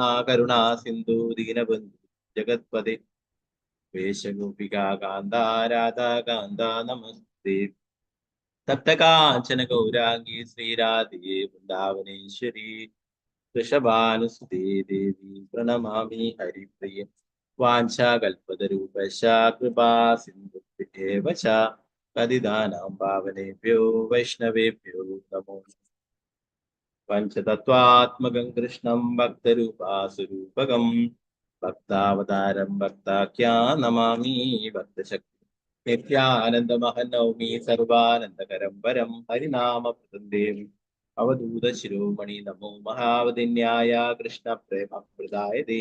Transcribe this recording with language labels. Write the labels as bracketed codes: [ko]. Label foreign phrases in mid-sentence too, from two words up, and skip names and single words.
[sa] കരുണാ സിന്ധു ദീനബന്ധു ജഗത്പദേ വേശഗോപികാ കാന്താ രാധാ കാന്താ നമസ്തേ തപ്തകാഞ്ചന ഗൗരാംഗീ ശ്രീരാധേ വൃന്ദാവനേശ്വരി വൃഷഭാനുസുതേ ദേവി പ്രണമാമി ഹരിപ്രിയ വാഞ്ചാകൽപതരൂപശ കൃപാ സിന്ധുഭ്യേവ ച പതിതാനാം പാവനേഭ്യോ വൈഷ്ണവേഭ്യോ നമോ പഞ്ചതത്വാത്മകം കൃഷ്ണം ഭക്തരൂപാസുരൂപകം ഭക്താവതാരം ഭക്താഖ്യാ നമാമി ഭക്തശക്തി നിത്യാനന്ദമഹനൗമി സർവാനന്ദകരം പരം ഹരിനാമപ്രദം അവധൂത ശിരോമണി നമോ മഹാവതിന്യായ കൃഷ്ണ പ്രേമ പ്രദായതേ